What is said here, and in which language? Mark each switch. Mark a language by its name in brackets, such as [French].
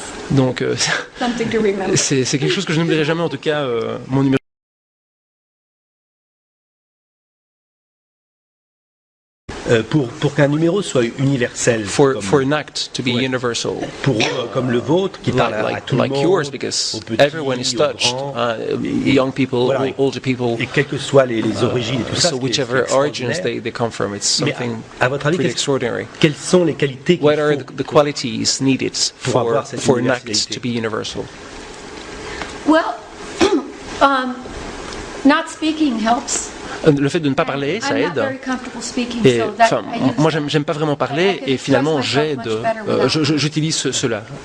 [French] Donc c'est quelque chose que je n'oublierai jamais, en tout cas, mon numéro. Pour qu'un numéro soit universel, [English] for an act to be universal, [French] comme le vôtre qui parle à tout le monde, [English] yours, because everyone is touched, young people, voilà, older people, [French] et quelles que soient les origines et tout ça, [English] so whichever origins they come from, it's something [French] à votre avis, [English] pretty extraordinary. [French] Quelles sont les qualités [English] What are the qualities needed for an act to be universal? Well, not speaking helps. [French] Le fait de ne pas parler, ça aide. Et, enfin, moi, j'aime pas vraiment parler, et finalement, j'utilise cela.